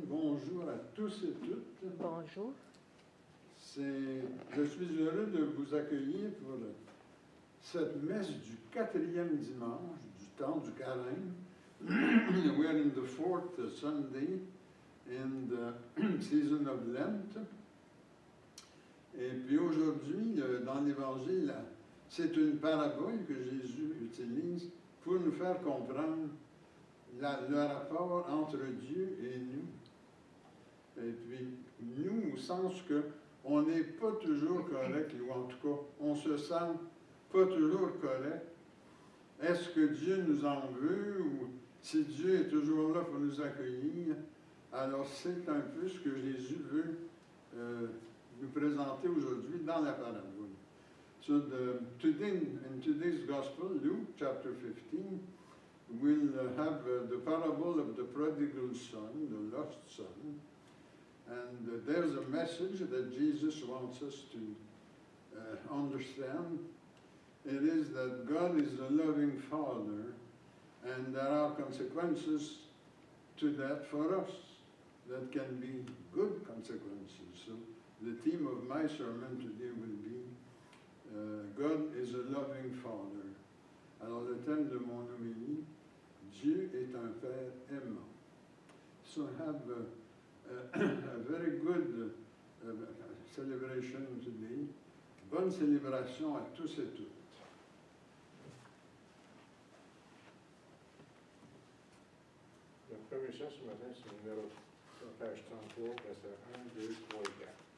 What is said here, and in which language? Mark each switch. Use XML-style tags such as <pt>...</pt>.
<fr>Bonjour à tous et toutes. Bonjour. Je suis heureux de vous accueillir pour cette messe du 4e dimanche du temps du carême.</fr> <en>We're in the 4th Sunday in the season of Lent.</en> <fr>Et puis aujourd'hui, dans l'Évangile, c'est une parabole que Jésus utilise pour nous faire comprendre le rapport entre Dieu et nous. Et puis, nous, au sens qu'on n'est pas toujours correct, ou en tout cas, on se sent pas toujours correct. Est-ce que Dieu nous en veut, ou si Dieu est toujours là pour nous accueillir? Alors, c'est un peu ce que Jésus veut nous présenter aujourd'hui dans la parabole.</fr> <en>So, in today's Gospel, Luke chapter 15, we'll have the parable of the prodigal son, the lost son. And there's a message that Jesus wants us to understand. It is that God is a loving Father, and there are consequences to that for us that can be good consequences. So the theme of my sermon today will be God is a loving Father.</en> <fr>Alors le thème de mon homélie, Dieu est un Père aimant.</fr> <en>So I have a very good celebration today.</en> <fr>Bonne célébration à tous et toutes. Le premier chant ce matin, c'est le numéro page 33, verset 1, 2, 3 et 4.</fr>